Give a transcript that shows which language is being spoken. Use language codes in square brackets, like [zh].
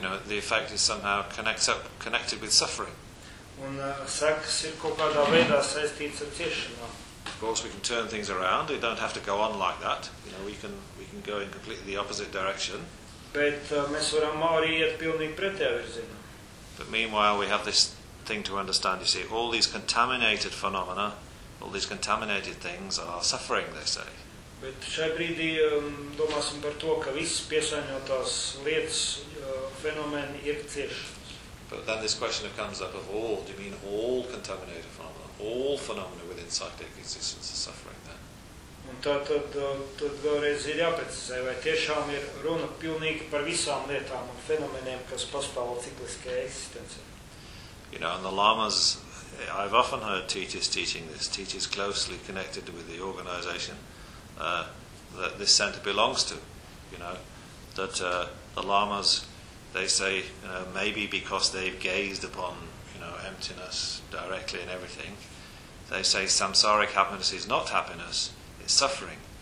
[en] You know, the effect is somehow connected with suffering. [lv] Un sekas ir kaut kādā veidā saistīts ar ciešanām. [en] Of course, we can turn things around. We don't have to go on like that. You know, we can go in completely the opposite direction. [lv] Bet mēs varam arī iet pilnīgi pretējā virzienā. [en] But meanwhile, we have this thing to understand. You see, all these contaminated phenomena, all these contaminated things are suffering, they say. [lv] Bet šai brīdī domāsim par to, ka visas piesaņotās lietas fenomeni ir ciešanas. [en] But then this question comes up of all. Do you mean all contaminated phenomena? All phenomena within psychic existence are suffering then? [lv] Un tad vēlreiz ir jāprecizē, vai tiešām ir runa pilnīgi par visām lietām un fenomeniem, kas pastāv cikliskajā eksistencē. [en] You know, and the lamas, I've often heard teachers teaching this, teachers closely connected with the organization that this center belongs to, you know, that the lamas, they say, you know, maybe because they've gazed upon, you know, emptiness directly and everything, they say samsaric happiness is not happiness, it's suffering.